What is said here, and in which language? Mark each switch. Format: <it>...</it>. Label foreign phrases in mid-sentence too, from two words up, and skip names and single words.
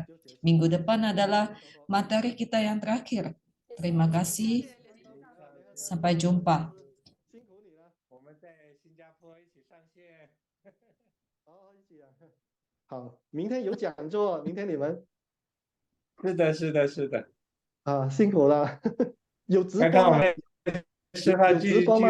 <id>Minggu depan adalah materi kita yang terakhir. Terima kasih. Sampai jumpa.</id> <zh>我们在新加坡一起上线。好，明天有讲座，明天你们是的，是的，是的。辛苦了。有直播吗？刚刚我们师范有直播吗？</zh>